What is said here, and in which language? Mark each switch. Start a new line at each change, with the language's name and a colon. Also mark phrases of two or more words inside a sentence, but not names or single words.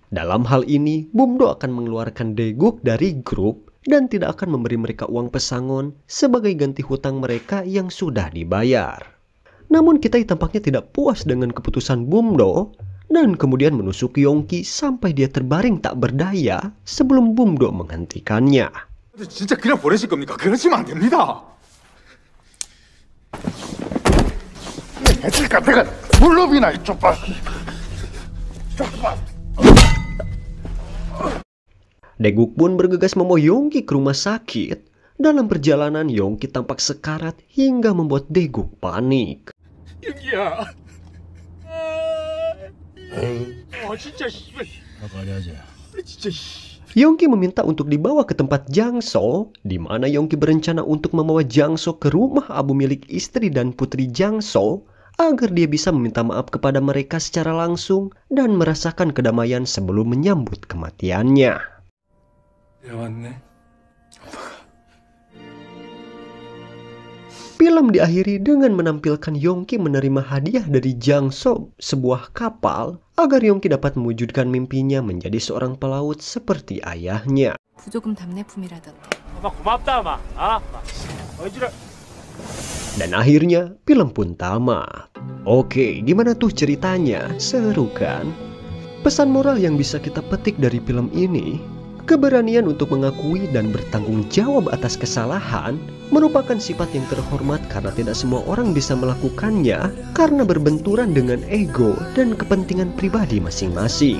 Indonesian: Dalam hal ini, Bumdo akan mengeluarkan Daeguk dari grup dan tidak akan memberi mereka uang pesangon sebagai ganti hutang mereka yang sudah dibayar. Namun Ki-tae tampaknya tidak puas dengan keputusan Bumdo dan kemudian menusuk Yongki sampai dia terbaring tak berdaya sebelum Bumdo menghentikannya.
Korean: 진짜 그냥 보내실 겁니까? 그러시면 안 됩니다. 애들 같아가 물러비나 이쪽 봐.
Indonesian: Daeguk pun bergegas membawa Yongki ke rumah sakit. Dalam perjalanan, Yongki tampak sekarat hingga membuat Daeguk panik.
Korean: 연기야. 진짜 씨발. 빨리 하자. 진짜
Indonesian: Yongki meminta untuk dibawa ke tempat Jang-so, di mana Yongki berencana untuk membawa Jang-so ke rumah abu milik istri dan putri Jang-so agar dia bisa meminta maaf kepada mereka secara langsung dan merasakan kedamaian sebelum menyambut kematiannya.
Korean: 야 왔네.
Indonesian: Film diakhiri dengan menampilkan Yongki menerima hadiah dari Jang-so, sebuah kapal, agar Yongki dapat mewujudkan mimpinya menjadi seorang pelaut seperti ayahnya.
Korean: 부조금 답례품이라던데. 고맙다 마. 어지러.
Indonesian: Dan akhirnya film pun tamat. Oke, gimana tuh ceritanya? Seru kan? Pesan moral yang bisa kita petik dari film ini, keberanian untuk mengakui dan bertanggung jawab atas kesalahan merupakan sifat yang terhormat karena tidak semua orang bisa melakukannya karena berbenturan dengan ego dan kepentingan pribadi masing-masing.